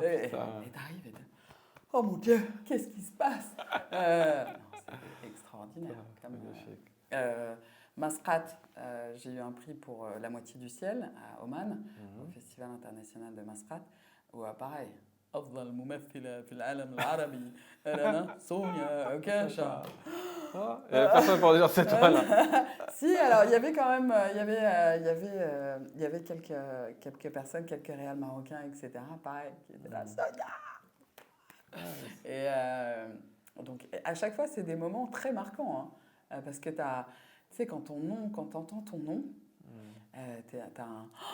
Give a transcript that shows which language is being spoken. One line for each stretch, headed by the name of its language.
French: Et putain. t'arrives et t'es oh mon Dieu, qu'est-ce qui se passe? Non, c'était extraordinaire. Comme, Magnifique. Masqat, j'ai eu un prix pour La moitié du ciel à Oman, au Festival international de Masqat, où pareil.
Arabic: أفضل ممثلة في العالم العربي أنا سونيا أوكاشا.
French: Il n'y avait personne pour dire c'est toi là. Si, alors il y avait quand même, il y avait quelques personnes, quelques réals marocains, etc. Pareil, qui étaient là, Sonia. Et donc à chaque fois, c'est des moments très marquants, hein, parce que tu sais, quand t'entends ton nom, t'as un...